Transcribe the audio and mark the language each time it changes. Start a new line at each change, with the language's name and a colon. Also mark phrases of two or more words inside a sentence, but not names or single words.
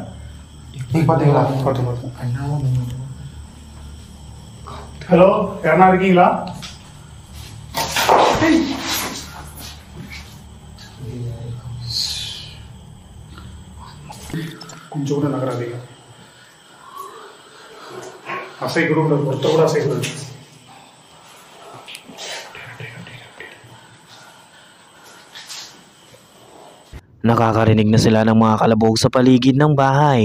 Tamil: நீ பாத்தீங்களா? பார்த்தேன். ஹலோ, யாரா இருக்கீங்களா? கொஞ்சம் கூட நகராதீங்க. அசைக்கூட ஒருத்த கூட அசைக்கூடாது.
Filipino: Nakakarinig na sila ng mga kalabog sa paligid ng bahay.